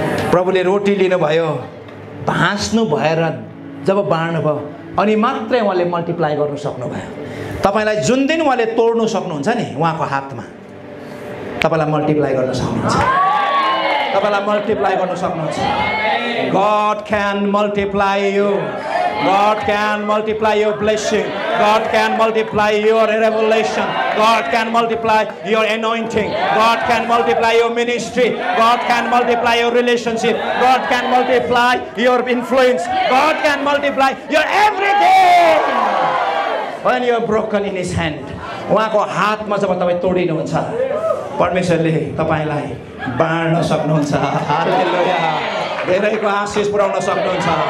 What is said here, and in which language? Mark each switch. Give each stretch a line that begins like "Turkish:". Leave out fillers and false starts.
Nepali: प्रभुले रोटी लिनुभयो भाँच्नु भएर जब बाँड्नु भयो अनि मात्रै उहाँले मल्टिप्लाई गर्नु सक्नुभयो. तपाईँलाई जुन दिन उहाँले तोड्नु सक्नुहुन्छ नि उहाँको हातमा तपाईँलाई मल्टिप्लाई गर्न सक्नुहुन्छ. तपाईँलाई मल्टिप्लाई गर्न सक्नुहुन्छ.
English: God can multiply you. God can multiply your blessing. God can multiply your revelation. God can multiply your anointing. God can multiply your ministry. God can multiply your relationship. God can multiply your influence. God can multiply your everything. When you are broken in His hand,
Nepali: उहाँको हातमा जब तपाईँ तोडिनुहुन्छ परमेश्वरले तपाईँलाई बाँड्न सक्नुहुन्छ. हालेलुया. धेरैको आशीष पुर्याउन सक्नुहुन्छ.